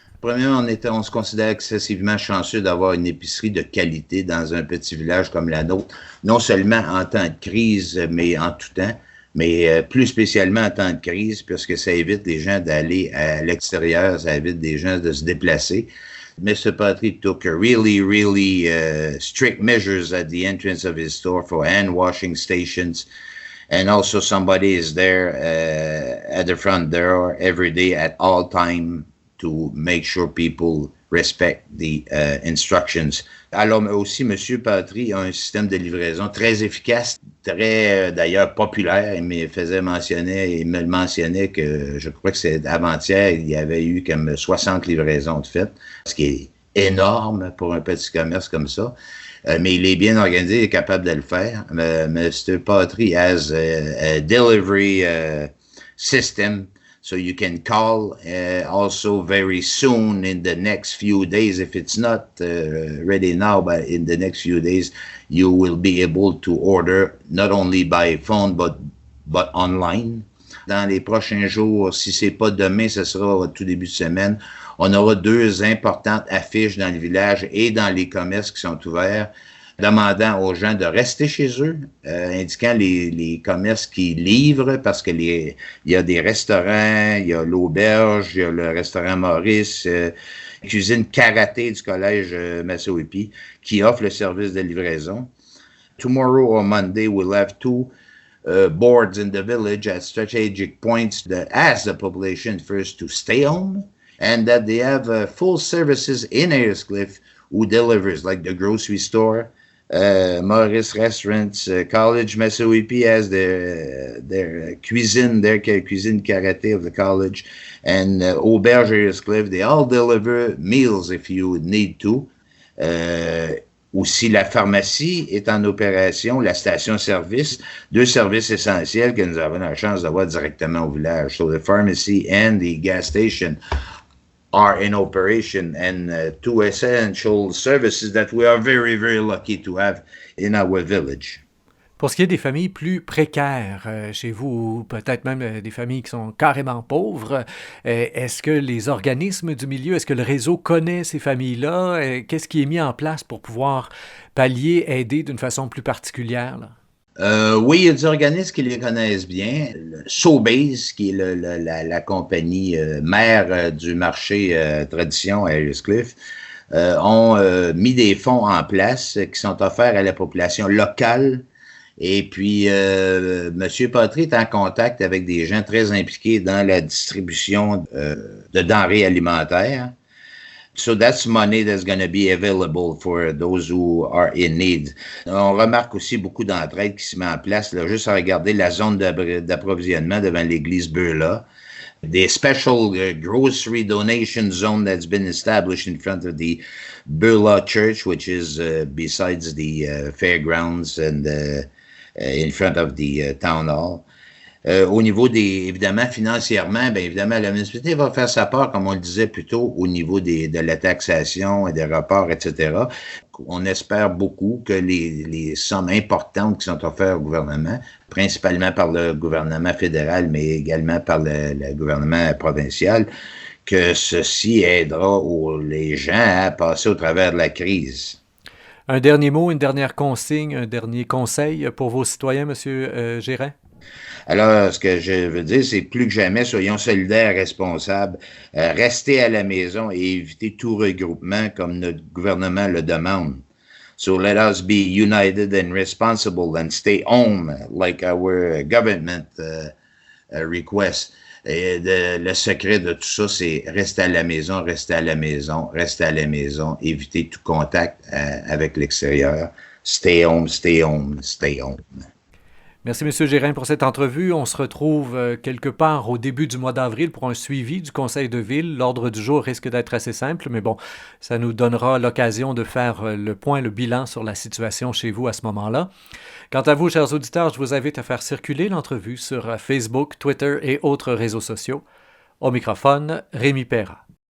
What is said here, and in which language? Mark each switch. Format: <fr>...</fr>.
<fr>Premièrement, on se considère excessivement chanceux d'avoir une épicerie de qualité dans un petit village comme la nôtre, non seulement en temps de crise, mais en tout temps, mais plus spécialement en temps de crise, puisque ça évite les gens d'aller à l'extérieur, ça évite des gens de se déplacer.</fr> <en>Mr. Patry took a really strict measures at the entrance of his store for hand washing stations. And also somebody is there at the front door every day at all time to make sure people respect the instructions.</en> <fr>Alors aussi, M. Patry a un système de livraison très efficace, très d'ailleurs populaire. Il me mentionnait que je crois que c'est avant-hier, il y avait eu comme 60 livraisons de fait, ce qui est énorme pour un petit commerce comme ça. Mais il est bien organisé, il est capable de le faire.</fr> <en>Mr. Patry has a delivery system. So you can call also very soon in the next few days. If it's not ready now, but in the next few days, you will be able to order not only by phone, but online.</en> <fr>Dans les prochains jours, si c'est pas demain, ce sera au tout début de semaine, on aura 2 importantes affiches dans le village et dans les commerces qui sont ouverts, demandant aux gens de rester chez eux, indiquant les commerces qui livrent, parce que il y a des restaurants, il y a l'auberge, il y a le restaurant Maurice, cuisine karaté du collège Massouipi, qui offre le service de livraison.</fr> <en>Tomorrow or Monday, we'll have 2 boards in the village at strategic points that ask the population first to stay home and that they have full services in Ayer's-Cliff who delivers, like the grocery store, Morris Restaurants, College Massawippi has their cuisine, their cuisine karaté of the college, and Auberge Ayers-Cliff, they all deliver meals if you need to.</en> <fr>Aussi, la pharmacie est en opération, la station-service, deux services essentiels que nous avons la chance d'avoir directement au village.</fr> <en>So the pharmacy and the gas station are in operation, and two essential services that we are very, very lucky to have in our village.</en> <fr>Pour ce qui est des familles plus précaires chez vous, ou peut-être même des familles qui sont carrément pauvres, est-ce que les organismes du milieu, est-ce que le réseau connaît ces familles-là? Qu'est-ce qui est mis en place pour pouvoir pallier, aider d'une façon plus particulière, là? Oui, il y a des organismes qui les connaissent bien. Sobeys, qui est la compagnie mère du marché tradition à Ayers-Cliff, ont mis des fonds en place qui sont offerts à la population locale. Et puis, M. Patry est en contact avec des gens très impliqués dans la distribution de denrées alimentaires.</fr> <en>So that's money that's going to be available for those who are in need.</en> <fr>On remarque aussi beaucoup d'entraide qui se met en place, là, juste à regarder la zone d'approvisionnement devant l'église Beulah.</fr> <en>The special grocery donation zone that's been established in front of the Beulah Church, which is besides the fairgrounds and in front of the town hall.</en> <fr>Au niveau évidemment, financièrement, bien évidemment, la municipalité va faire sa part, comme on le disait plus tôt, au niveau de la taxation et des rapports, etc. On espère beaucoup que les sommes importantes qui sont offertes au gouvernement, principalement par le gouvernement fédéral, mais également par le gouvernement provincial, que ceci aidera les gens à passer au travers de la crise. Un dernier mot, une dernière consigne, un dernier conseil pour vos citoyens, M. Gérin? Alors, ce que je veux dire, c'est plus que jamais, soyons solidaires, responsables, restez à la maison et évitez tout regroupement comme notre gouvernement le demande.</fr> <en>So let us be united and responsible and stay home like our government requests.</en> <fr>Et le secret de tout ça, c'est rester à la maison, rester à la maison, rester à la maison, éviter tout contact avec l'extérieur.</fr> <en>Stay home, stay home, stay home.</en> <fr>Merci, M. Gérin, pour cette entrevue. On se retrouve quelque part au début du mois d'avril pour un suivi du conseil de ville. L'ordre du jour risque d'être assez simple, mais bon, ça nous donnera l'occasion de faire le point, le bilan sur la situation chez vous à ce moment-là. Quant à vous, chers auditeurs, je vous invite à faire circuler l'entrevue sur Facebook, Twitter et autres réseaux sociaux. Au microphone, Rémi Perra.</fr>